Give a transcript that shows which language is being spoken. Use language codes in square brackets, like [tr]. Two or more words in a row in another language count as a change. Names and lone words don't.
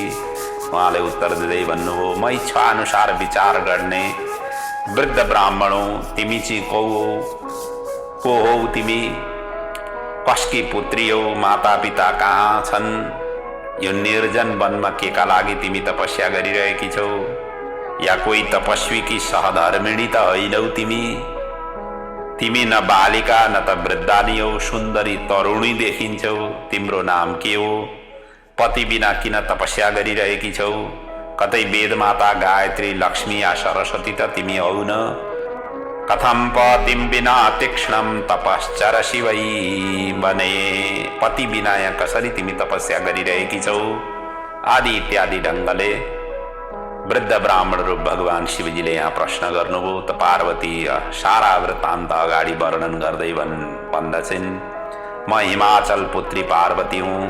[ne] उहाँले उत्तर दिँदै भन्नुभयो, म इच्छा अनुसार विचार गर्ने वृद्ध ब्राह्मण हौ। तिमी चाहिँ को हौ? तिमी कसकी पुत्री हौ? माता पिता कहाँ छन्? यो निर्जन वनमा के का लागि तिमी तपस्या गरिरहेकी छौ? या कोही तपस्वी की सहधर्मिणी त होइनौ तिमी? तिमी न बालिका न त वृद्धानी हौ, सुन्दरी तरुणी देखिन्छौ। तिम्रो नाम के हो? पति बिना किन तपस्या गरिरहेकी छौ? कतै वेदमाता गायत्री लक्ष्मी या सरस्वती त तिमी हौ न? [sa] कथम पतिम बिना तीक्ष्णम तपश्चरसि वै बने। [ne] पति बिना यहाँ कसरी तिमी तपस्या गरिरहेकी छौ? आदि इत्यादि ढङ्गले वृद्ध ब्राह्मण रूप भगवान शिवजीले यहाँ प्रश्न गर्नुभयो। त पार्वती सारा वृत्तान्त अगाडि वर्णन गर्दै भन्दछिन्, म हिमाचल पुत्री पार्वती हुँ।